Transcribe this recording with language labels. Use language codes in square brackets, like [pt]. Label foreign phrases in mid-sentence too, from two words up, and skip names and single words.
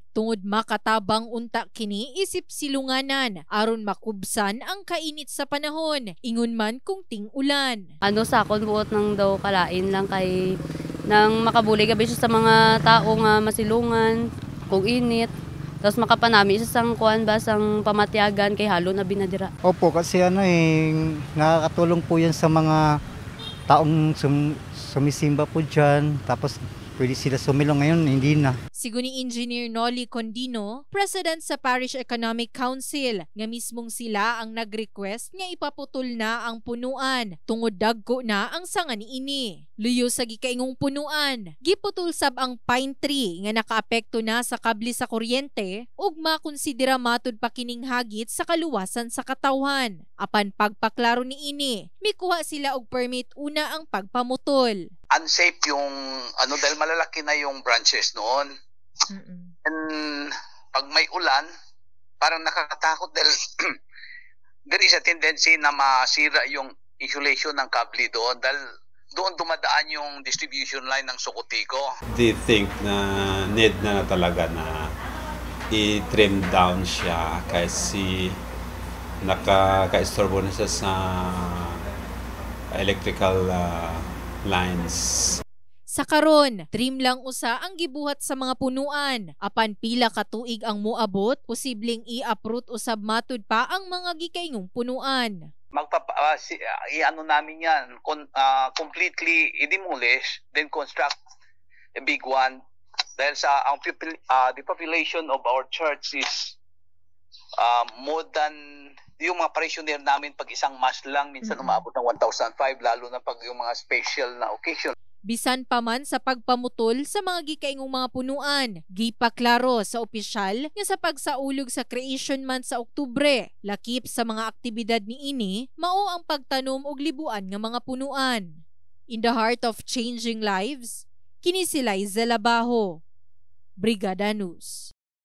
[ceb] Tungod makatabang unta kini isip silunganan aron makubsan ang kainit sa panahon, ingon man kung ting-ulan. [hil] Sakon buot nang daw kalain lang kay nang makabuli gabi siya sa mga tao nga masilungan, kung init. Tapos makapanami siya sang kuan ba sang pamatyagan kay halo na binadira. [tl] Opo, kasi nakakatulong po yan sa mga taong sumisimba po dyan. Tapos pwede sila sumilong, ngayon hindi na. [ceb] Sigo ni Engineer Nolly Condino, President sa Parish Economic Council, nga mismong sila ang nag-request nga ipaputol na ang punuan tungod dagko na ang sanga niini. Luyo sa gikaingong punuan, giputol sab ang pine tree nga nakaapekto na sa kable sa kuryente ug makonsidera matud pa kining hagit sa kaluwasan sa katawhan. Apan pagpaklaro niini, mikuha sila og permit una ang pagpamutol. [tl] Unsafe yung dahil malalaki na yung branches noon. And pag may ulan, parang nakakatakot dahil [en] there is a tendency [tl] na masira yung insulation ng kable doon dahil doon dumadaan yung [en] distribution line [tl] ng Socotico. [en] They think [tl] na need na talaga na i-trim down siya kasi nakaka-istorbo na siya sa [en] electrical lines. [ceb] Sa karon, trim lang usa ang gibuhat sa mga punuan. Apan pila ka tuig ang moabot, posibleng i-uproot usab matud pa ang mga gikaingong punuan. [tl] Namin yan, [en] completely i-demolish, then construct a big one. [tl] Dahil [en] the population of our church is more than [tl] yung mga parishioner namin pag isang mass lang, minsan umabot ng 1,500, lalo na pag yung mga special na occasion. [ceb] Bisan pa man sa pagpamutol sa mga gikaingong mga punuan, gipaklaro sa opisyal nga sa pagsaulog sa Creation Month sa Oktubre, lakip sa mga aktibidad niini, mao ang pagtanom og libuan nga mga punuan. [en] In the heart of changing lives, [ceb] kini si Liza Labajo, Brigada News.